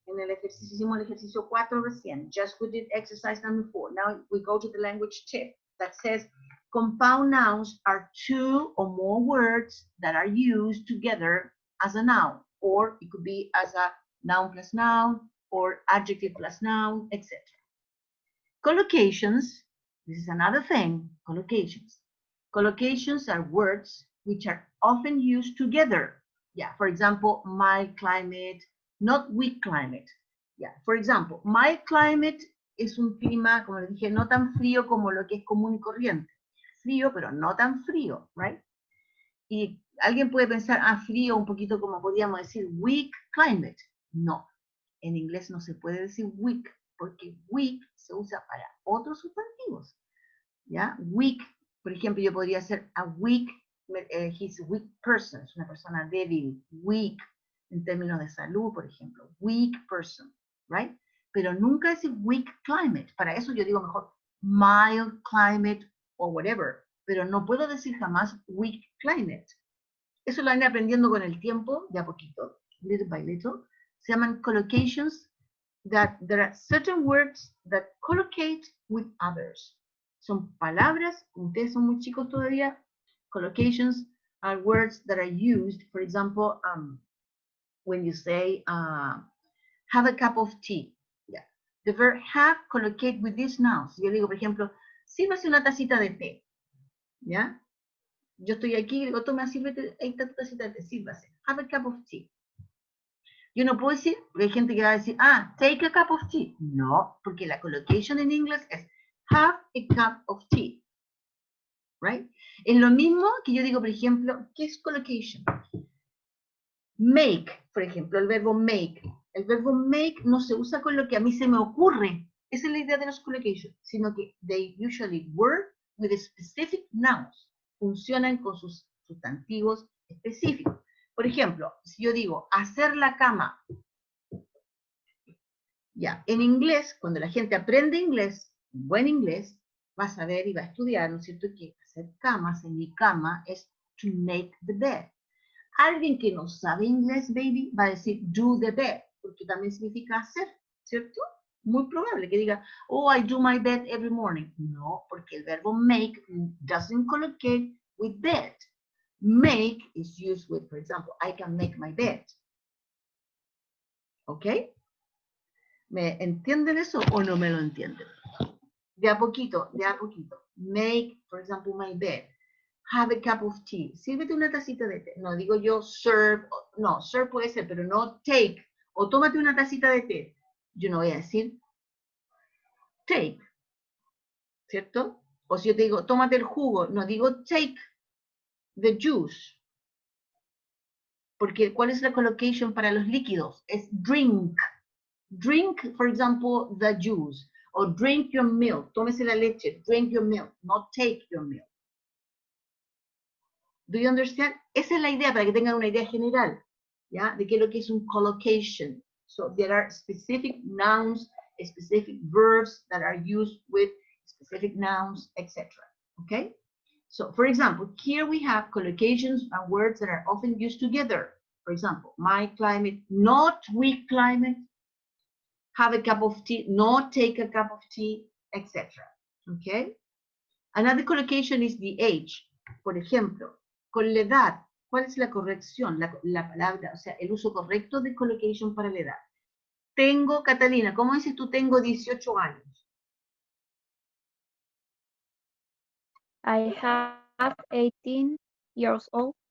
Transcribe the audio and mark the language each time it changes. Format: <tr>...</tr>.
<es>En el ejercicio, hicimos el ejercicio 4 recién.</es> <en>Just we did exercise number 4. Now we go to the language tip that says compound nouns are two or more words that are used together as a noun, or it could be as a noun plus noun, or adjective plus noun, etc. Collocations, this is another thing, collocations. Collocations are words which are often used together. Yeah, for example, mild climate, not weak climate. Yeah, for example, mild climate</en> <es>es un clima, como les dije, no tan frío como lo que es común y corriente. Frío, pero no tan frío, right? Y alguien puede pensar, frío, un poquito como podríamos decir</es> <en>weak climate.</en> <es>No, en inglés no se puede decir weak, porque weak se usa para otros sustantivos. ¿Ya? Weak, por ejemplo, yo podría ser a weak,</es> <en>he's a weak person,</en> <es>es una persona débil, weak, en términos de salud, por ejemplo,</es> <en>weak person, right?</en> <es>Pero nunca decir weak climate, para eso yo digo mejor</es> <en>mild climate o whatever,</en> <es>pero no puedo decir jamás</es> <en>weak climate.</en> <es>Eso lo van aprendiendo con el tiempo, de a poquito,</es> <en>little by little.</en> <es>Se llaman</es> <en>collocations, that there are certain words that collocate with others.</en> <es>Son palabras, ustedes son muy chicos todavía.</es> <en>Collocations are words that are used, for example, when you say, have a cup of tea. Yeah. The verb have collocate with these nouns.</en> <es>Yo digo, por ejemplo, sírvase una tacita de té. ¿Ya? Yo estoy aquí y digo, toma, sírvete, ahí está tu tacita de té, sírvase.</es> <en>Have a cup of tea.</en> <es>Yo no puedo decir, porque hay gente que va a decir,</es> <en>take a cup of tea.</en> <es>No, porque la collocation en inglés es</es> <en>have a cup of tea.</en> <es>Right? Es lo mismo que yo digo, por ejemplo, ¿qué es collocation? Make, por ejemplo, el verbo make. El verbo make no se usa con lo que a mí se me ocurre. Esa es la idea de los collocations, sino que</es> <en>they usually work with specific nouns.</en> <es>Funcionan con sus sustantivos específicos. Por ejemplo, si yo digo hacer la cama, ya, en inglés, cuando la gente aprende inglés, buen inglés, va a saber y va a estudiar, ¿no es cierto?, que hacer camas en mi cama es</es> <en>to make the bed.</en> <es>Alguien que no sabe inglés, baby, va a decir</es> <en>do the bed,</en> <es>porque también significa hacer, ¿cierto? Muy probable que diga,</es> <en>oh, I do my bed every morning. No,</en> <es>porque el verbo</es> <en>make doesn't collocate with bed. Make is used with, for example, I can make my bed. ¿Ok?</en> <es>¿Me entienden eso o no me lo entienden? De a poquito, de a poquito.</es> <en>Make, for example, my bed. Have a cup of tea.</en> <es>Sírvete una tacita de té. No digo yo serve, no, serve puede ser, pero no take. O tómate una tacita de té. Yo no voy a decir take. ¿Cierto? O si yo te digo, tómate el jugo, no digo</es> <en>take the juice.</en> <es>Porque, ¿cuál es la collocation para los líquidos?</es> <en>Es drink. Drink, for example, the juice. O drink your milk.</en> <es>Tómese la leche.</es> <en>Drink your milk. Not take your milk. Do you understand?</en> <es>Esa es la idea, para que tengan una idea general, ¿ya? De qué es lo que es un collocation.</es> <en>So, there are specific nouns, specific verbs that are used with specific nouns, etc. Okay? So, for example, here we have collocations and words that are often used together. For example, my climate, not weak climate, have a cup of tea, not take a cup of tea, etc. Okay? Another collocation is the age.</en> <es>Por ejemplo, con la edad, ¿cuál es la corrección? La palabra, o sea, el uso correcto de collocation para la edad. Tengo, Catalina, ¿cómo dices tú tengo 18 años?</es> <en>I have 18 years old.</en>